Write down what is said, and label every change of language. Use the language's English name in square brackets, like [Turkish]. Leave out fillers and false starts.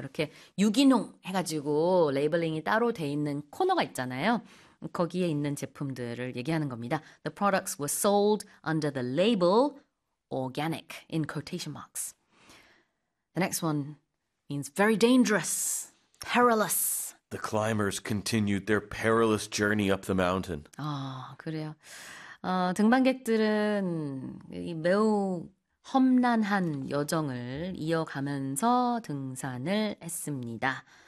[Korean] 이렇게 유기농 해가지고 레이블링이 따로 돼 있는 코너가 있잖아요. 거기에 있는 제품들을 얘기하는 겁니다. [English] The products were sold under the label organic in quotation marks. The next one means very dangerous, perilous. The climbers continued their perilous journey up the mountain. [Korean] 그래요. 등반객들은 이 매우 험난한 여정을 이어가면서 등산을 했습니다.